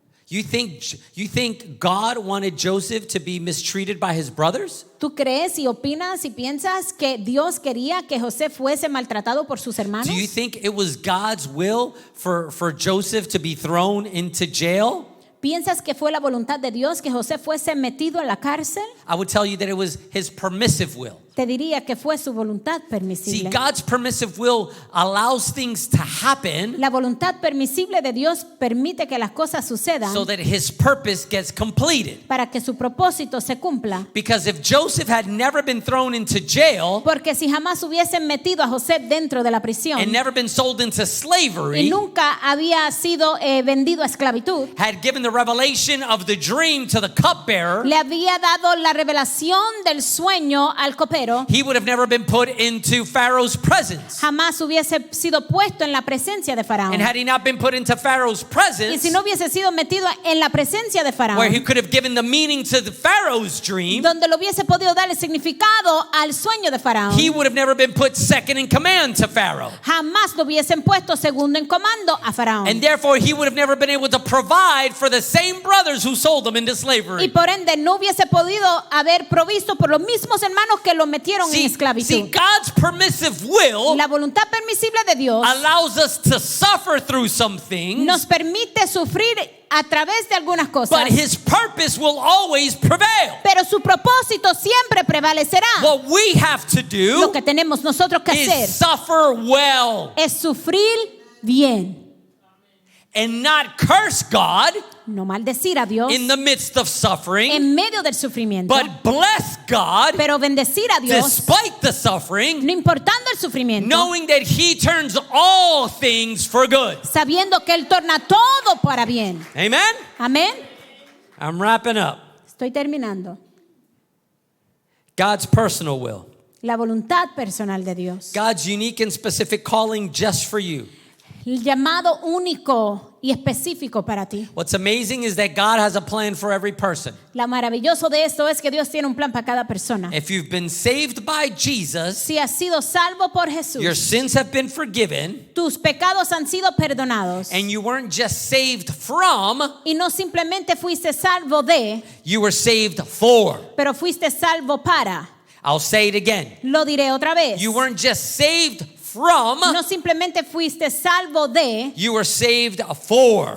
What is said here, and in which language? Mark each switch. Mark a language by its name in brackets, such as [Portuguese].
[English] You think God wanted Joseph to be mistreated by his brothers? [Spanish] ¿Tú crees y opinas y piensas que Dios quería que José fuese maltratado por sus hermanos? [English] Do you think it was God's will for Joseph to be thrown into jail? [Spanish] ¿Piensas que fue la voluntad de Dios que José fuese metido en la cárcel? [English] I would tell you that it was his permissive will. [Spanish] Te diría que fue su voluntad [English] See, [Spanish] permisible. [English] God's permissive will allows things to happen [Spanish] La voluntad permisible de Dios permite que las cosas sucedan [English] so that his purpose gets completed. [Spanish] para que su propósito se cumpla. [English] Because if Joseph had never been thrown into jail [Spanish] Porque si jamás hubiesen metido a José dentro de la prisión [English] and never been sold into [Spanish] y [English] slavery, [Spanish] nunca había sido vendido a esclavitud, [English] had given the revelation of the dream to the cupbearer, [Spanish] le había dado la revelación del sueño al copero, [English] he would have never been put into Pharaoh's presence. [Spanish] jamás hubiese sido puesto en la presencia de Faraón. [English] And had he not been put into Pharaoh's [Spanish] Y [English] presence, [Spanish] si no hubiese sido metido en la presencia de [English] where he [Spanish] Faraón, [English] could have given the meaning to the Pharaoh's dream, [Spanish] donde le hubiese podido dar el significado al sueño de Faraón, [English] he would have never been put second in command to Pharaoh. [Spanish] jamás lo hubiesen puesto segundo en comando a Faraón. [English] And therefore he would have never been able to provide for the same brothers who sold him into [Spanish] Y [English] slavery. [Spanish] por ende no hubiese podido haber provisto por los mismos hermanos que lo metieron en [English] See, [Spanish] esclavitud. [English] God's permissive will [Spanish] La voluntad permisible de Dios [English] allows us to suffer through some things, [Spanish] nos permite sufrir a través de algunas cosas, [English] but his purpose will always prevail. [Spanish] pero su propósito siempre prevalecerá. [English] What we have to [Spanish] Lo [English] do [Spanish] que tenemos nosotros que hacer [English] is suffer well [Spanish] es sufrir bien, [English] and not curse God [Spanish] no maldecir a Dios [English] in the midst of suffering, [Spanish] en medio del sufrimiento, [English] but bless God [Spanish] pero bendecir a Dios [English] despite the suffering, [Spanish] no importando el sufrimiento, [English] knowing that he turns all things for good. [Spanish] sabiendo que Él torna todo para bien. [English] Amen? [Spanish] Amén. [English] I'm wrapping up. [Spanish] Estoy terminando. [English] God's personal will. [Spanish] La voluntad personal de Dios. [English] God's unique and specific calling just for you. [Spanish] El llamado único y específico para ti. [English] What's amazing is that God has a plan for every person. [Spanish] Lo maravilloso de esto es que Dios tiene un plan para cada persona. [English] If you've been saved by Jesus, [Spanish] Si has sido salvo por Jesús, [English] your sins have been forgiven, [Spanish] tus pecados han sido perdonados. [English] and you weren't just saved from, [Spanish] Y no simplemente fuiste salvo de, [English] you were saved for. [Spanish] pero fuiste salvo para. [English] I'll say it again. [Spanish] Lo diré otra vez. [English] You weren't just saved from, [Spanish] No simplemente fuiste salvo de, [English] you were saved for.